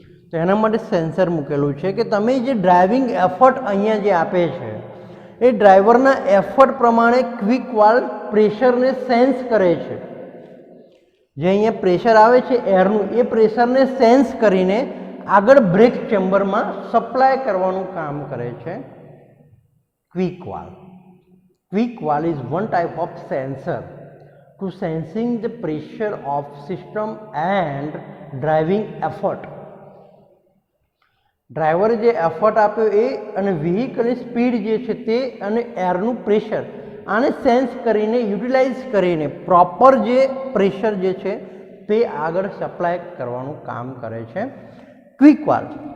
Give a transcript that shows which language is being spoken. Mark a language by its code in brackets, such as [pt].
[gu] તો એના માટે સેન્સર મૂકેલું છે કે તમે જે ડ્રાઇવિંગ એફર્ટ અહીંયા જે આપે છે એ ડ્રાઈવરના એફર્ટ પ્રમાણે ક્વિક વાલ્વ પ્રેશરને સેન્સ કરે છે. જે અહીંયા પ્રેશર આવે છે એરનું, એ પ્રેશરને સેન્સ કરીને આગળ બ્રેક ચેમ્બરમાં સપ્લાય કરવાનું કામ કરે છે [en] Quick valve. Quick valve is one type of sensor to sensing the pressure of system and driving effort. [gu] ડ્રાઈવરે જે એફર્ટ આપ્યો એ અને વ્હીકલની સ્પીડ જે છે તે અને એરનું પ્રેશર આને સેન્સ કરીને યુટિલાઇઝ કરીને પ્રોપર જે પ્રેશર જે છે તે આગળ સપ્લાય કરવાનું કામ કરે છે ક્વિક વાલ્વ.